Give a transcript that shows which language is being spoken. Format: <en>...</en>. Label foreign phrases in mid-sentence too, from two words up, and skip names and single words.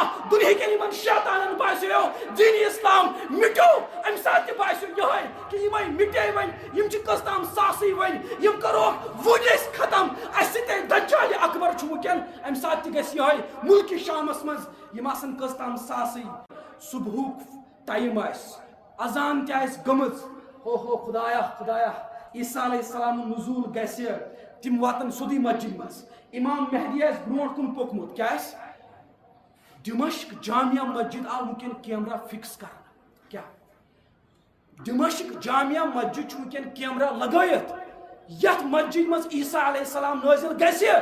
<ks>دُنہِکٮ۪ن یمن شیطانن باسیو دین اسلام مٹیو امہِ ساتہٕ تہِ باسیو یہ کہ یمے مٹے ون یم چھِ کٔژ تام ساسٕے ون یم کروکھ وُنۍ أسۍ ختم اسہِ سۭتۍ دجال اکبر چھُ وٕنکٮ۪ن امہِ ساتہٕ تہِ گژھِ یہے ملکِ شامس منٛز یم آسن کٔژ تام ساسٕے صبحُک ٹایم آسہِ اذان تہ آسہِ گٔمٕژ ہو خدایا خدایا عیسیٰ</ks> <ar>علیہ السلام</ar> <ks>نزول گژھِ تم واتن سیوٚدُے مسجد مز امام مہدی آسہِ برونٛٹھ کُن پوٚکمُت کیٛاہ آسہِ دمشق جامعہ مسجد آو ونکٮ۪ن</ks> <en>camera fix</en> <ks>کرنہٕ کیٛاہ دمشق جامعہ مسجد چھُ ونکٮ۪ن کیمرہ لگٲیِتھ یتھ مسجد مز عیسیٰ</ks> <ar>علیہ السلام</ar> <ks>نازل گژھِ</ks>